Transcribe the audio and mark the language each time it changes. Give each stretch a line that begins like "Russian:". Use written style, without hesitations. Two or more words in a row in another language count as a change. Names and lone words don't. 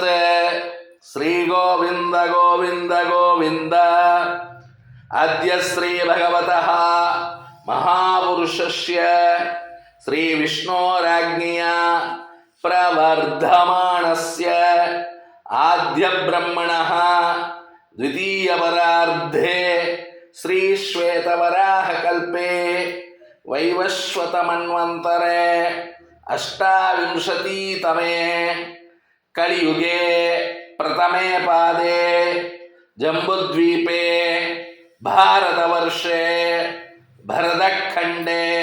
Sanskrit: श्री गोविन्द गोविन्द गोविन्द. अद्य श्री भगवतः महापुरुषस्य श्री विष्णोराज्ञया प्रवर्तमानस्य आद्य ब्रह्मणः द्वितीयपरार्धे श्री श्वेतवराहकल्पे वैवस्वतमन्वन्तरे अष्टाविंशतितमे कलियुगे प्रथमे पादे जम्बुद्वीपे भारतवर्षे भरतखण्डे